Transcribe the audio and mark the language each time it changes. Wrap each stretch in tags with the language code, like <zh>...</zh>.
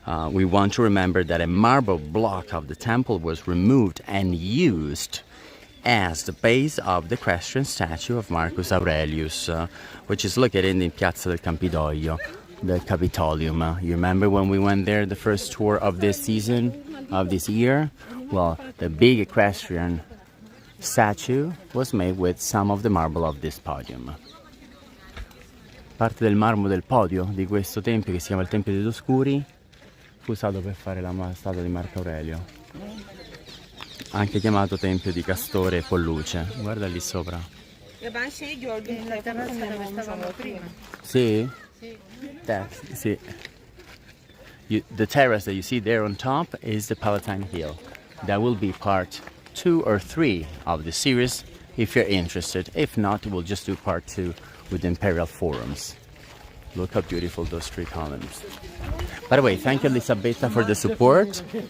<en>We want to remember that a marble block of the temple was removed and used as the base of the equestrian statue of Marcus Aurelius, which is located in the Piazza del Campidoglio, the Capitolium. You remember when we went there the first tour of this season, of this year? Well, the big equestrian statue was made with some of the marble of this podium.</en> <it>Parte del marmo del podio di questo tempio, che si chiama il Tempio dei Oscuri, fu usato per fare la statua di Marco Aurelio, anche chiamato Tempio di Castore e Polluce. Guarda lì sopra. La terrazza dove stavamo prima. Sì? Sì.</it> <en>The terrace that you see there on top is the Palatine Hill. That will be part 2 or 3 of the series if you're interested. If not, we'll just do part 2 with the Imperial Forums. Look how beautiful those 3 columns. By the way, thank you, Elisabetta, for the support.</en>